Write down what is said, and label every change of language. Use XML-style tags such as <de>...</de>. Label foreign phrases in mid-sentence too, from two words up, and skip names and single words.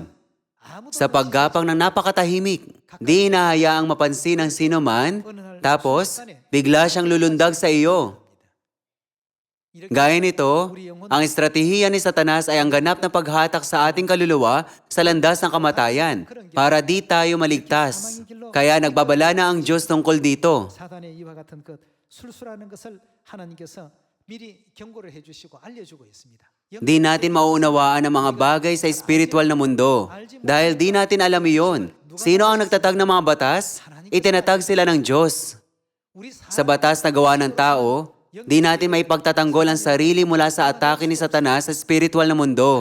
<tl>Sa paggapang ng napakatahimik, di inahayaang mapansin ng sino man, tapos bigla siyang lulundag sa iyo. Gaya nito, ang estratehiya ni Satanas ay ang ganap na paghatak sa ating kaluluwa sa landas ng kamatayan para di tayo maligtas. Kaya nagbabala na ang Diyos tungkol dito.</tl> <ko>사단의 이와 같은 것 술수라는 것을 하나님께서 미리 경고를 해주시고 알려주고 있습니다.</ko> <tl>Di natin mauunawaan ang mga bagay sa espiritual na mundo dahil di natin alam iyon. Sino ang nagtatag ng mga batas? Itinatag sila ng Diyos.</tl> <ko>우리</ko> <tl>Sa batas na gawa ng tao, di natin may pagtatanggol ang sarili mula sa atake ni Satanas sa spiritual na mundo.</tl>